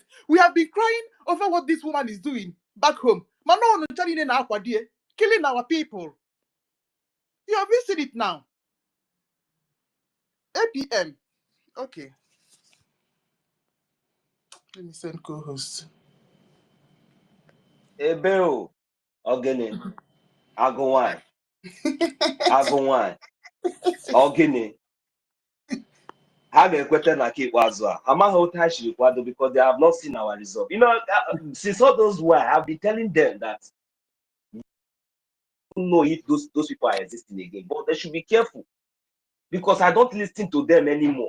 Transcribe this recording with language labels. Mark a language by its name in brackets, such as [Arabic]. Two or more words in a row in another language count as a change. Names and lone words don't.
[English] We have been crying over what this woman is doing back home. Killing our people. You have seen it now. APM. Okay. Let me send co-host. Ebeo. Ogene. Agowai. Ogene. Because they have not seen our result. You know, since all those were, I've been telling them that don't know if those people are existing again, but they should be careful because I don't listen to them anymore.